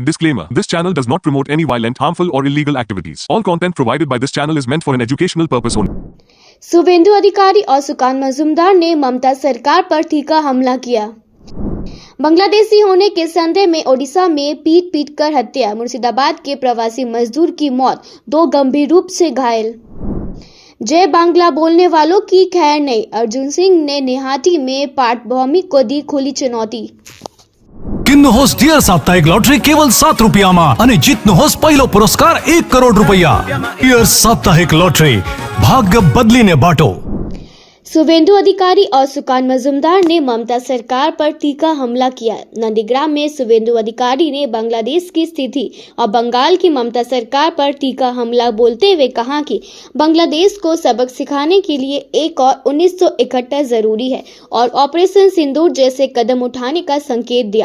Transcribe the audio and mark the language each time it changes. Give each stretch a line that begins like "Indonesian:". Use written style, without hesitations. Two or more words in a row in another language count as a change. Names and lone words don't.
English: Disclaimer. This channel does not promote any violent, harmful or illegal activities. All content provided by this channel is meant for an educational purpose only.
Hindi: शुभेंदु अधिकारी और सुकान मजूमदार ने ममता सरकार पर तीखा हमला किया। बांग्लादेशी होने के संदेह में ओडिशा में पीट कर हत्या, मुर्शिदाबाद के प्रवासी मजदूर की मौत, 2 गंभीर रूप से घायल। जय बांग्ला बोलने वालों की खैर नहीं, अर्जुन सिंह ने निहाटी में पाठभूमि को दी खुली चुनौती।
Nepali: किन्नुहोस् डियर साप्ताहिक लॉटरी केवल 7 रुपयामा અને જીતनुहोस् पहिलो पुरस्कार 1 करोड़ रुपया। डियर साप्ताहिक लॉटरी, भाग्य बदलीने बाटो।
Hindi: शुभेंदु अधिकारी और सुकान मजूमदार ने ममता सरकार पर तीखा हमला किया। नंदीग्राम में शुभेंदु अधिकारी ने बांग्लादेश की स्थिति और बंगाल की ममता सरकार पर तीखा हमला बोलते हुए कहा कि बांग्लादेश को सबक सिखाने के लिए एक और 1971 जरूरी है और ऑपरेशन सिंदूर जैसे कदम उठाने का संकेत दिया।